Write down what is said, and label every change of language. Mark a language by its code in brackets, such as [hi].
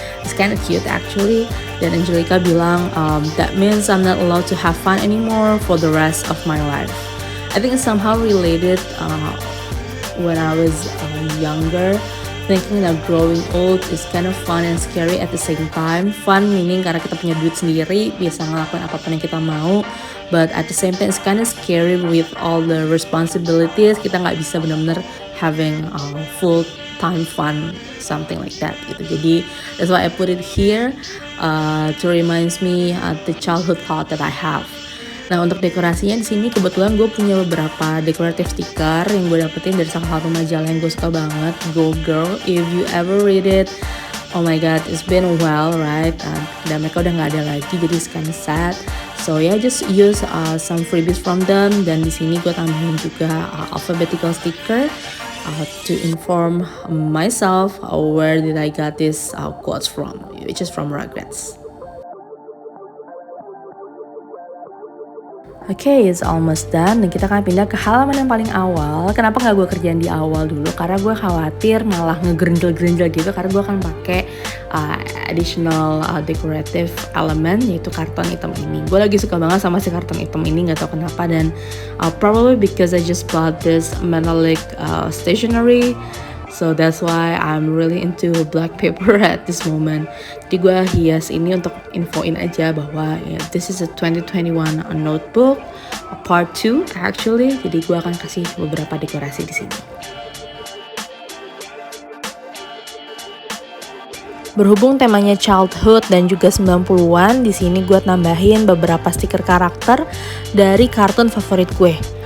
[en] It's kind of cute actually. [id] Dan Angelica bilang, [en] that means I'm not allowed to have fun anymore for the rest of my life. I think it's somehow related when I was younger, thinking that growing old is kind of fun and scary at the same time. Fun meaning [id] karena kita punya duit sendiri, bisa ngelakuin apapun yang kita mau. [en] But at the same time it's kind of scary with all the responsibilities. [id] Kita nggak bisa benar-benar [en] having full time fun, something like that gitu. Jadi that's why I put it here to reminds me the childhood thought that I have. [id] Nah, untuk dekorasinya di sini kebetulan gue punya beberapa decorative sticker yang gue dapetin dari salah satu majalah yang gue suka banget, Go Girl. [en] If you ever read it, oh my god, it's been a while, right? [id] Dan mereka udah nggak ada lagi, jadi [en] it's kind of sad. So yeah, just use some freebies from them. [id] Dan di sini gue tambahin juga [en] alphabetical sticker to inform myself where did I got this quotes from, which is from Rugrats. [id] Oke, [en] it's almost done [id] dan kita akan pindah ke halaman yang paling awal. Kenapa nggak gue kerjain di awal dulu? Karena gue khawatir malah ngegerendel-gerendel gitu, karena gue akan pakai additional decorative element, yaitu karton hitam ini. Gue lagi suka banget sama si karton hitam ini, nggak tahu kenapa, dan [en] probably because I just bought this metallic stationery. So that's why I'm really into black paper at this moment. [id] Jadi gue hias ini untuk infoin aja bahwa [en] this is a 2021 notebook, part 2 actually. [id] Jadi gue akan kasih beberapa dekorasi di sini. Berhubung temanya childhood dan juga 90-an, di sini gue tambahin beberapa stiker karakter dari kartun favorit gue.